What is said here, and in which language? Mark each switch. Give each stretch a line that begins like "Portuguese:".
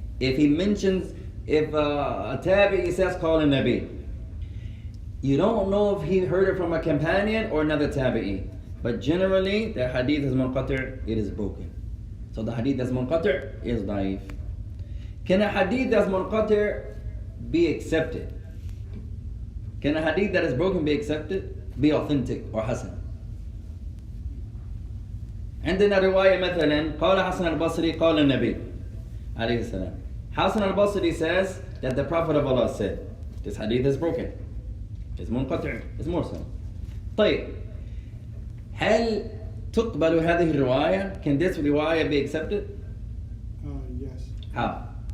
English: If he mentions, if a tabi'i says
Arabic: call a nabi,
English: you don't know if he heard it from a companion or another tabi'i. But generally, the hadith is munqati', it is broken. So the hadith that's munqati' is da'if. Can a hadith that's munqati' be accepted? Can a hadith that is broken be accepted? Be authentic or hasan?
Arabic: عندنا رواية مثلا قال حسن البصري قال النبي عليه السلام.
English: Hasan al-Basri says that the Prophet of Allah said, this hadith is broken. It's munqati', it's mursal.
Arabic: طيب, هل تقبل هذه الرواية?
English: Can this riwayah be accepted? Yes. How?